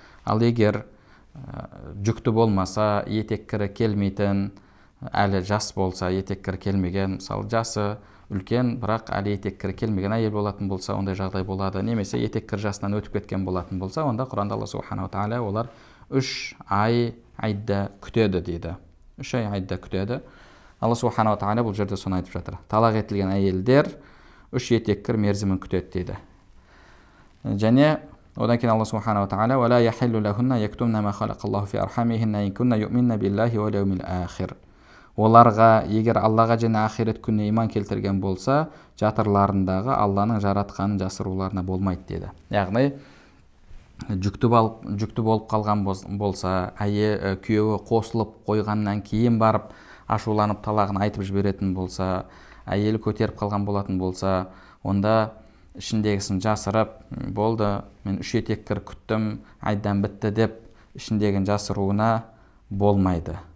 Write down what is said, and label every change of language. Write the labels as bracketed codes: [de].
[kk] Ал егер жүкті болмаса, етеккірі келмейтін, әлі жас болса, етеккір келмеген, мысалы жасы үлкен, бірақ әлі етеккір келмеген әйел болатын болса, ондай жағдай болады. Немесе етеккір жасынан өтіп кеткен болатын болса, онда Құранда Алла Субхану ва Тағала олар 3 ай айда күтеді дейді. 3 ай айда күтеді. Алла Субхану ва Тағала бұл жерде соны айтып жатыр. Талақ етілген әйелдер 3 етеккір мерзімін күтеді дейді. Және одан кейін [ar] Алла Субхану ва Тағала وَلَا يَحِلُّ لَهُنَّ يَكْتُمْنَ مَا خَلَقَ اللَّهُ فِي أَرْحَامِهِنَّ إِن كُنَّ يُؤْمِنَّ بِاللَّهِ وَالْيَوْمِ الْآخِرِ. [kk] Оларға, егер Аллаға және ахирет күніне иман келтірген болса, жатырларындағы Алланың жаратқанын жасыруларына болмайды деді. Яғни, жүкті болып қалған болса, күйеуі қосылып қойғаннан кейін барып, ашуланып талағын айтып жіберетін болса, әйелі көтеріп қалған болатын болса, онда ішіндегісін жасырып, болды, мен 3 етеккір күттім, айдан бітті деп, ішіндегін жасыруына болмайды.